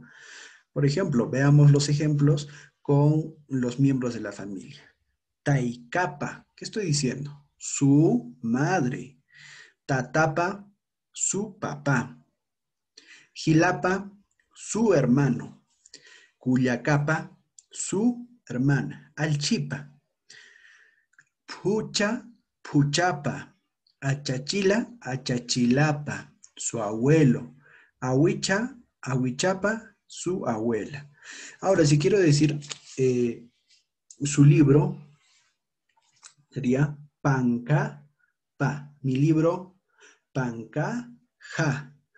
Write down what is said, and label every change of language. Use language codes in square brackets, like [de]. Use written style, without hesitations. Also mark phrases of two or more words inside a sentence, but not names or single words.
[es] Por ejemplo, veamos los ejemplos con los miembros de la familia. Taicapa, ¿qué estoy diciendo? Su madre. Tatapa, su papá. Gilapa, su hermano. Cuyacapa, su hermana. Alchipa. [ay] Pucha, puchapa. Achachila, achachilapa. [es] Su abuelo. [ay] Ahuicha, ahuichapa, [es] su abuela. Ahora, si quiero decir su libro, sería Panca, pa. Mi libro, Panca, ja.